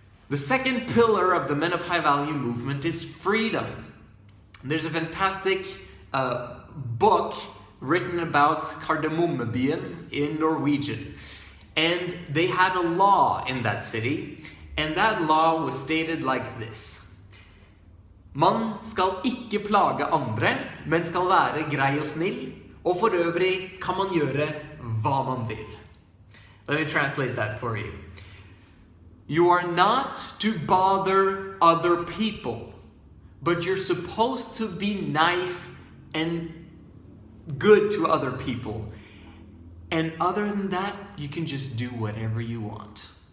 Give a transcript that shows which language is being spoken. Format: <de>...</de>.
<en>The second pillar of the Men of High Value movement is freedom. There's a fantastic book written about Kardemommebyen in Norwegian. And they had a law in that city, and that law was stated like this.</en> <no>Man skal ikke plage andre, men skal være grei og snill, og for øvrig kan man gjøre hva man vil.</no> <en>Let me translate that for you. You are not to bother other people, but you're supposed to be nice and good to other people. And other than that, you can just do whatever you want.</en>